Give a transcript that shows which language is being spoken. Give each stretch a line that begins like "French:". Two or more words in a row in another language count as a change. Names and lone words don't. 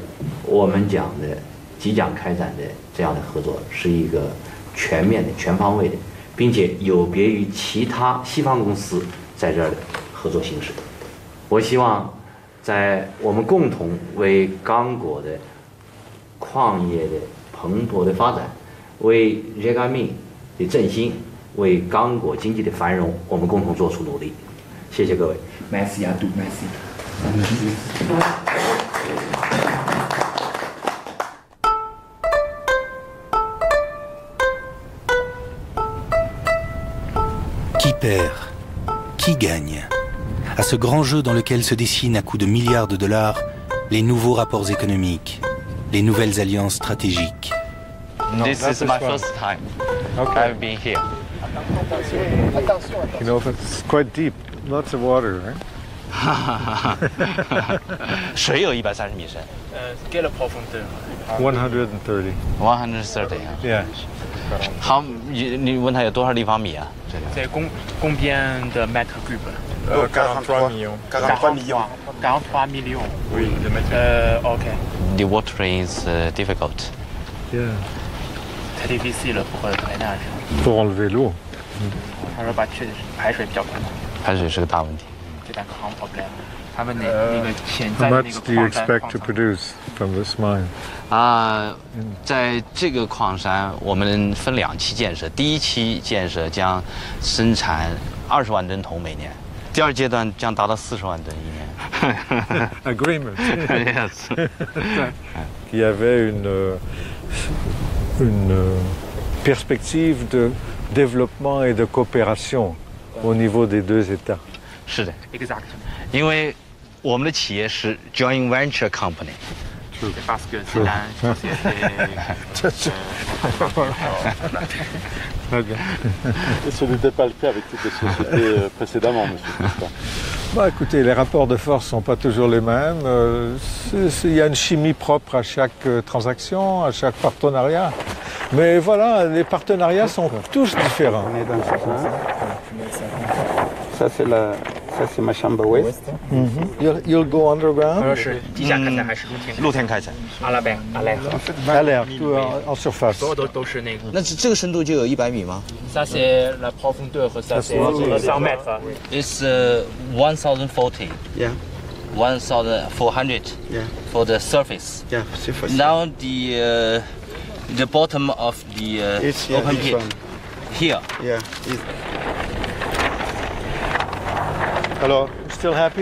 Chinese: 我们讲的即将开展的这样的合作是一个全面的、全方位的，并且有别于其他西方公司在这儿的合作形式。我希望在我们共同为刚果的矿业的蓬勃的发展，为GECAMIN的振兴，为刚果经济的繁荣，我们共同做出努力。谢谢各位。
French: Merci à tous, merci. Qui perd? Qui gagne? À ce grand jeu dans lequel se dessinent à coups de milliards de dollars les nouveaux rapports économiques, les nouvelles alliances stratégiques.
English: This is my first time. I've been here. You know, it's quite deep. Lots of water, right?
Chinese: 水有130米深。
French: Quelle profondeur? 130. 130.
English: Yeah.
Chinese: 好，你问他有多少立方米啊？这个。
French: C'est combien de mètres cubes? 43 millions. 43 millions. 43 millions. Oui, de mètres.
English: OK. The water is difficult. Yeah.
French: Très difficile pour drainage. Pour enlever l'eau.
Chinese: 他说排水比较困难。排水是个大问题。这单 problem。他们那个潜在
English: How
Chinese: 的那
English: much
Chinese: 个
English: do you
Chinese: 矿山
English: expect to produce from this mine?
Chinese: 在这个矿山，我们分2期建设。第一期建设将生产20万吨铜每年，第2阶段将达到40万吨一年。
English: Agreement. Yes.
French: Il y avait une perspective de développement et de coopération au niveau des 2 États.
Chinese: 是的
French: Exact.
Chinese: 因为我们的企业是
English: joint venture company.
French: Parce que c'est une société. Très bien. Et ce n'était pas le cas avec toutes les sociétés précédemment, monsieur. Bah, écoutez, les rapports de force ne sont pas toujours les mêmes. Il y a une chimie propre à chaque transaction, à chaque partenariat. Mais voilà, les partenariats sont tous différents. Ça, c'est ma chambre ouest.
English: You'll go underground?
Chinese: 是地下开采还是露天开采？
French: à l'air. À l'air, tout en surface.
Chinese: 所有都是那个。那这个深度就有100米吗？
French: Ça c'est la profondeur 和 ça c'est 100 mètres.
English: It's 1040. Yeah. 1400. Yeah. For the surface. Yeah, surface. Now the bottom of the It's open this pit. one. Here. Yeah. Alors, still happy?